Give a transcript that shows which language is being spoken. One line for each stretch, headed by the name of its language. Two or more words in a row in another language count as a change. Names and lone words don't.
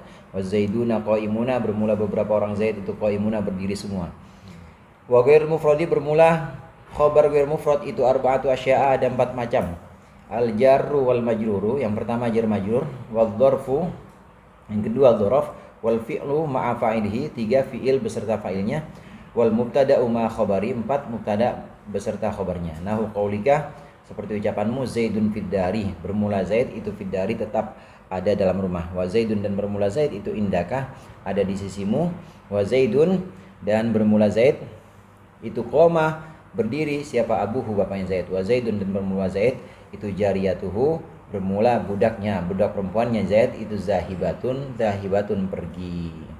Arabic: وزيدون قائمون
Indonesian: bermula beberapa orang Zaid itu qaimuna berdiri semua.
Arabic: وغير مفرد
Indonesian: bermula khabar
Arabic: غير مفرد
Indonesian: itu
Arabic: أربعة أشياء,
Indonesian: ada 4 macam.
Arabic: الجر والمجرور,
Indonesian: yang pertama
Arabic: جار مجرور, والظرف
Indonesian: yang kedua dzaraf,
Arabic: والفعل مع فاعله
Indonesian: 3 fi'il beserta fa'ilnya,
Arabic: والمبتدأ مع خبره
Indonesian: 4 mubtada' beserta khabarnya.
Arabic: نحو قولك
Indonesian: seperti ucapanmu,
Arabic: زيد في الدار,
Indonesian: bermula Zaid itu
Arabic: في الدار
Indonesian: tetap ada dalam rumah,
Arabic: وزيد
Indonesian: dan bermula Zaid itu indaka ada di sisimu,
Arabic: وزيد
Indonesian: dan bermula Zaid itu qoma berdiri siapa, abuhu bapaknya Zaid,
Arabic: وزيد
Indonesian: dan bermula Zaid itu jariyatuhu bermula budaknya, budak perempuannya Zaid itu zahibatun pergi.